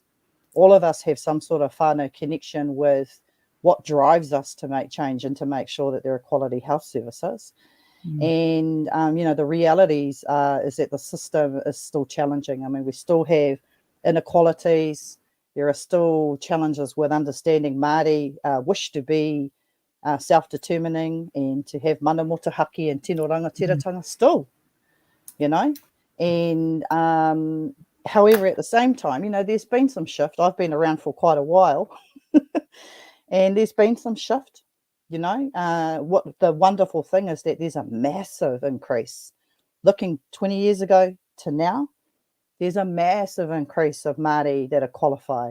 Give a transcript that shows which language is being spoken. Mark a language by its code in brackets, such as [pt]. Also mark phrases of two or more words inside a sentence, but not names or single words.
[en] All of us have some sort of whānau connection with what drives us to make change and to make sure that there are quality health services. And, the realities is that the system is still challenging. I mean, we still have inequalities. There are still challenges with understanding Māori wish to be self-determining and to have [mi] mana motuhaki [en] and [mi] tino rangatiratanga [en] still, and however, at the same time, you know, there's been some shift. I've been around for quite a while, and there's been some shift. You know, what the wonderful thing is that there's a massive increase. Looking 20 years ago to now, there's a massive increase of Māori that are qualified.